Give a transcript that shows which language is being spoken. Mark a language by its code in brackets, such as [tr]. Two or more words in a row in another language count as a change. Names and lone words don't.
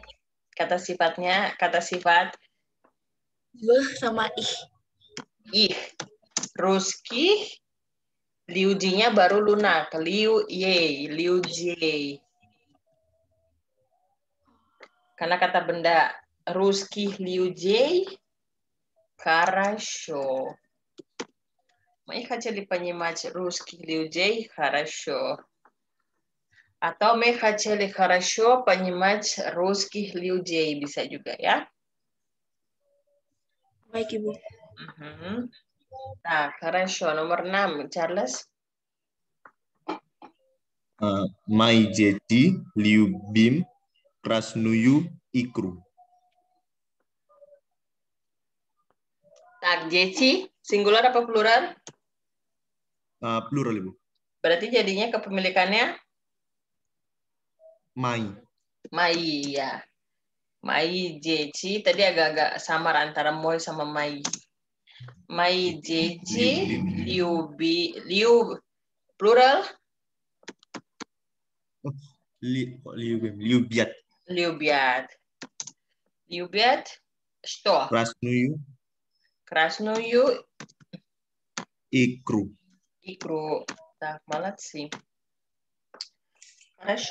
[id] Kata sifat. Beh sama ih. Ih. Ruski. Liujinya baru lunak. Liu je. Karena kata benda Ruski liu je. [ru] Хорошо. Мы хотели понимать русский людей хорошо. Atau мы хотели хорошо понимать русских людей. [id] Bisa juga ya. Baik, Ibu. Nah, хорошо. Nomor 6, Charles. [ru] Мои дети любим красную икру. [id] Tak, Jeci, singular apa plural? Plural, Ibu. Berarti jadinya kepemilikannya? Mai. Mai, ya. Mai, Jeci. Tadi agak-agak samar antara Moy sama Mai. Mai, Jeci, Liu, plural? [ru] Любят. Любят. Что? Красную икру. Так, молодцы. Хорошо.